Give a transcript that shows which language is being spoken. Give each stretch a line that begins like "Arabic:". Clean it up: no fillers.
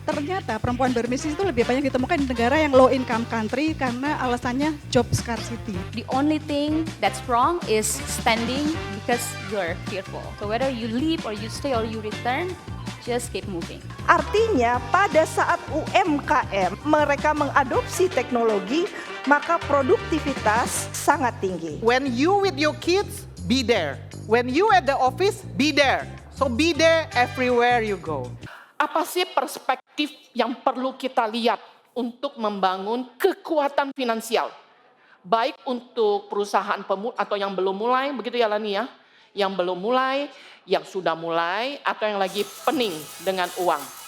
Indonesian: Ternyata perempuan berbisnis itu lebih banyak ditemukan di negara yang low income country karena alasannya job scarcity.
English: The only thing that's wrong is standing because you're fearful. So whether you leave or you stay or you return, just keep moving.
Indonesian: Artinya pada saat UMKM mereka mengadopsi teknologi, maka produktivitas sangat tinggi.
English: When you with your kids, be there. When you at the office, be there. So be there everywhere you go.
Indonesian: Apa sih perspektif yang perlu kita lihat untuk membangun kekuatan finansial? Baik untuk perusahaan atau yang belum mulai, begitu ya Lani ya? Yang belum mulai, yang sudah mulai, atau yang lagi pening dengan uang.